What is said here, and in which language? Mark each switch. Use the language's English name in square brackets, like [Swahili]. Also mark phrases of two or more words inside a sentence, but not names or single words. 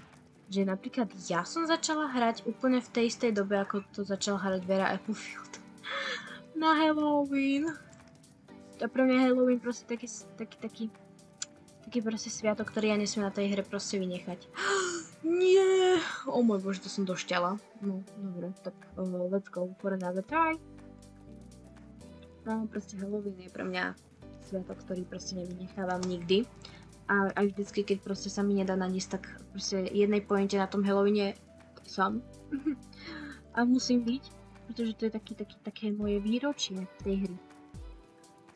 [Slovak] Že napríklad ja som začala hrať úplne v tej istej dobe, ako to začala hrať Vera Applefield. Na Halloween. To pre mňa Halloween proste taký proste sviatok, ktorý ja nesmiem na tej hre proste vynechať. Nie! O môj bože, to som došťala. No, dobre, tak [English] let's go for another try. [Slovak] No, proste Halloween je pre mňa sviatok, ktorý proste nevynechávam nikdy. A aj vždycky, keď proste sa mi nedá nanísť, tak proste jednej pointe na tom Halloweene som. A musím byť, pretože to je také moje výročie tej hry.